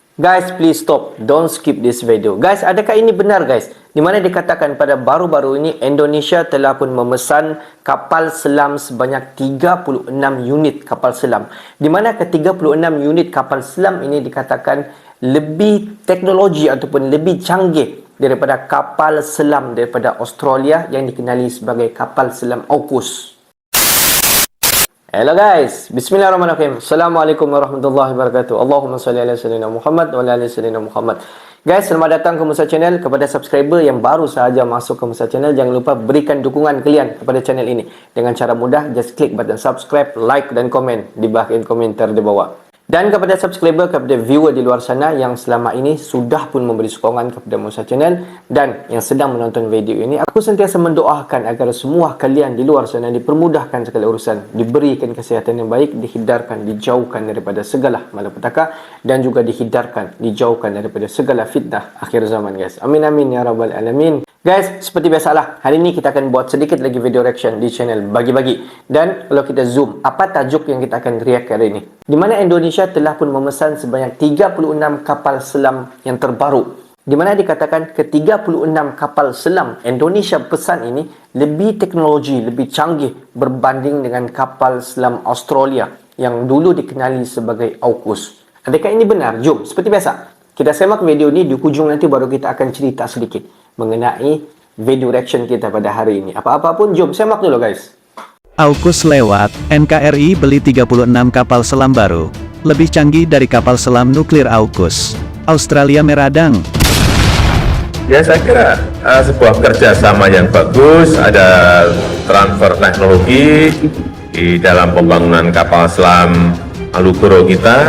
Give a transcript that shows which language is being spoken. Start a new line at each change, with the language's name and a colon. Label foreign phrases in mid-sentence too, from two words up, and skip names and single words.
English: Guys, please stop. Don't skip this video.
Malay: Guys, adakah ini benar guys? Di mana dikatakan pada baru-baru ini Indonesia telah pun memesan kapal selam sebanyak 36 unit kapal selam. Di mana ke 36 unit kapal selam ini dikatakan lebih teknologi ataupun lebih canggih daripada kapal selam daripada Australia yang dikenali sebagai kapal selam AUKUS.
English: Hello guys,
Arabic: بسم الله الرحمن الرحيم. السلام عليكم ورحمة الله وبركاته. اللهم صل على سيدنا محمد وعلى آل سيدنا محمد.
Malay: Guys, selamat datang ke Musa Channel. Kepada subscriber yang baru sahaja masuk ke Musa Channel, jangan lupa berikan dukungan kalian kepada channel ini dengan cara mudah, just klik button subscribe, like dan komen di bahagian komentar di bawah. Dan kepada subscriber, kepada viewer di luar sana yang selama ini sudah pun memberi sokongan kepada Musa Channel dan yang sedang menonton video ini, aku sentiasa mendoakan agar semua kalian di luar sana dipermudahkan segala urusan, diberikan kesihatan yang baik, dihindarkan, dijauhkan daripada segala malapetaka dan juga dihindarkan, dijauhkan daripada segala fitnah akhir zaman guys.
Arabic: آمين آمين يا رب العالمين.
Malay: Guys, seperti biasalah, hari ini kita akan buat sedikit lagi
English: video reaction
Malay: di channel Bagi-Bagi. Dan kalau kita zoom, apa tajuk yang kita akan react hari ini? Di mana Indonesia telah pun memesan sebanyak 36 kapal selam yang terbaru. Di mana dikatakan ke 36 kapal selam Indonesia pesan ini lebih teknologi, lebih canggih berbanding dengan kapal selam Australia yang dulu dikenali sebagai AUKUS. Adakah ini benar? Jom, seperti biasa, kita semak video ini, di hujung nanti baru kita akan cerita sedikit mengenai
English: video reaction
Malay: kita pada hari ini. Apa-apa pun, jom semak dulu guys.
Indonesian: AUKUS lewat, NKRI beli 36 kapal selam baru, lebih canggih dari kapal selam nuklir AUKUS. Australia meradang. Ya, saya kira sebuah kerjasama yang bagus, ada transfer teknologi di dalam pembangunan kapal selam Alugoro kita.